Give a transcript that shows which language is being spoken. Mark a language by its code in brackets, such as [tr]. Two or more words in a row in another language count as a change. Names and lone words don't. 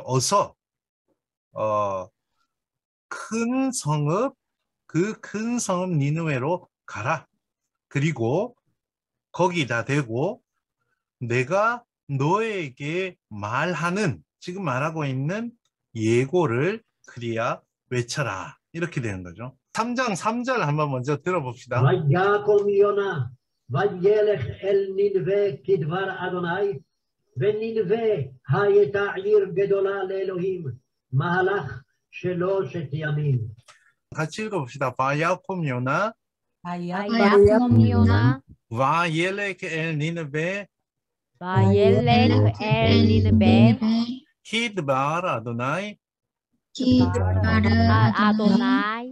[ko] 어서 큰 성읍 그 큰 성읍 니느웨로 가라. 그리고 거기다 대고 내가 너에게 말하는 지금 말하고 있는 예고를 크리아 외쳐라. 이렇게 되는 거죠. 3장 3절 한번 먼저 들어봅시다. [he] ויקום יונה וילך אל נינווה כדבר אדוני ונינווה הייתה עיר גדולה לאלוהים מהלך 3 ימים. [ko] 같이 읽어봅시다. [he] ויקום יונה ויקום יונה וילך אל נינוה וילך אל נינוה כדבר אדוני 아도나이